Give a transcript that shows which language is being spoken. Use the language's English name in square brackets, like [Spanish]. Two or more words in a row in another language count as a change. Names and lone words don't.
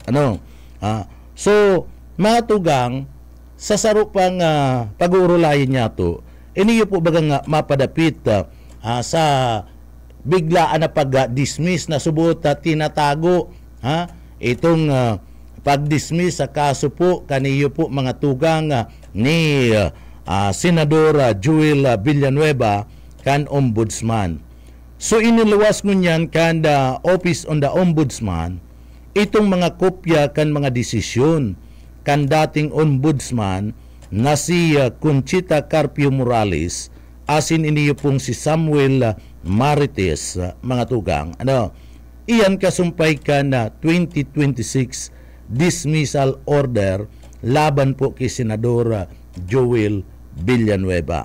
[Bikol] So, mga tugang, sa sarupang pag-uurulayan niya to, iniyo po bagang mapadapit sa biglaan na pag-dismiss na subot tinatago itong pag-dismiss sa kaso po kaniyo po mga tugang ni Senador Joel Villanueva kan Ombudsman. So iniluwas ngunyan kan the Office on the Ombudsman itong mga kopya kan mga desisyon kan dating ombudsman na si Conchita Carpio Morales asin iniyo pong si Samuel Marites mga tugang. Iyan kasumpay ka na 2026 [English] dismissal order [Bikol] laban po kay Senador Joel Villanueva.